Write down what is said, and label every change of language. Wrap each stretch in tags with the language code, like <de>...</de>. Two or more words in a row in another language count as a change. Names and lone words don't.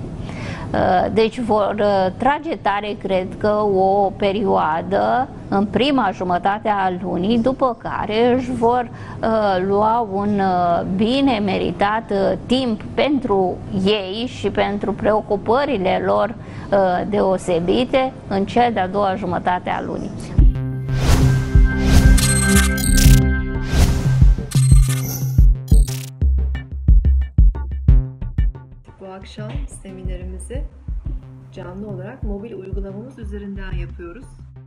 <ro>Deci vor trage tare, cred că, o perioadă în prima jumătate a lunii, după care își vor lua un bine meritat timp pentru ei și pentru preocupările lor deosebite în cea de-a doua jumătate a lunii.</ro> <tr>Bu akşam seminerimizi canlı olarak mobil uygulamamız üzerinden yapıyoruz.</tr>